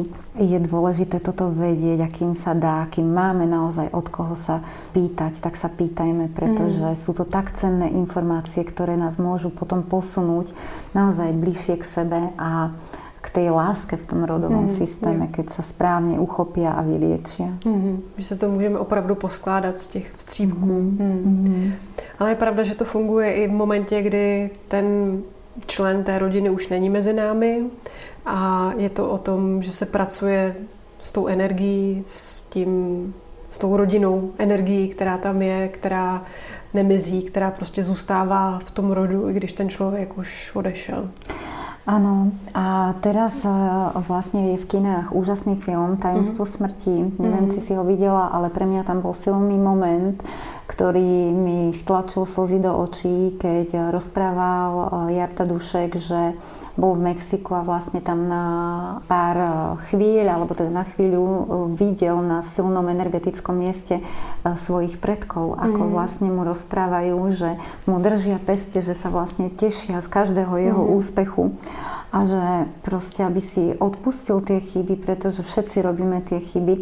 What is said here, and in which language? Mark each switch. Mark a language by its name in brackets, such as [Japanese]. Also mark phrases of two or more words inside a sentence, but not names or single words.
[Slovak] Je dôležité toto vedieť, akým sa dá, akým máme naozaj od koho sa pýtať, tak sa pýtajme, pretože sú to tak cenné informácie, ktoré nás môžu potom posunúť naozaj bližšie k sebe a k tej láske v tom rodovom systéme, keď sa správne uchopia a vyliečia. [Czech] Že se to můžeme opravdu poskládat z těch vstřípků. Ale je pravda, že to funguje i v momentě, kdy ten člen té rodiny už není mezi námi a je to o tom, že se pracuje s tou energií, s tou rodinnou energií, která tam je, která nemizí, která prostě zůstává v tom rodu, i když ten člověk už odešel. [Slovak] Áno, a teraz vlastne je v kinách úžasný film Tajomstvo smrti. Neviem, či si ho videla, ale pre mňa tam bol silný moment, ktorý mi vtlačil slzy do očí, keď rozprával Jarda Dušek, že bol v Mexiku a vlastne tam na pár chvíľ, alebo teda na chvíľu videl na silnom energetickom mieste svojich predkov, ako vlastne mu rozprávajú, že mu držia peste, že sa vlastne tešia z každého jeho úspechu a že proste, aby si odpustil tie chyby, pretože všetci robíme tie chyby.